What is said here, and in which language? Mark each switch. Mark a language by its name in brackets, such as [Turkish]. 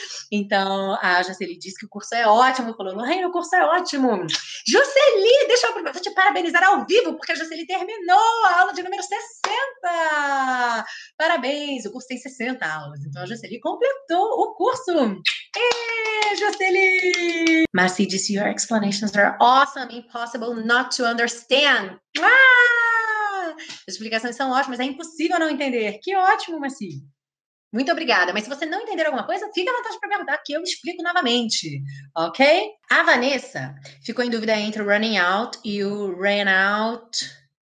[Portuguese] Então, a Jocely disse que o curso é ótimo. Falou, Lorraine, o curso é ótimo. Jocely, deixa eu te parabenizar ao vivo, porque a Jocely terminou a aula de número 60. Parabéns, o curso tem 60 aulas. Então, a Jocely completou o curso. Jocely! Marcy disse, [English] your explanations are awesome, impossible not to understand. [Portuguese] As explicações são ótimas, é impossível não entender. Que ótimo, Marcy. Muito obrigada. Mas se você não entender alguma coisa, fica à vontade para perguntar, que eu explico novamente, ok? A Vanessa ficou em dúvida entre o running out e o ran out.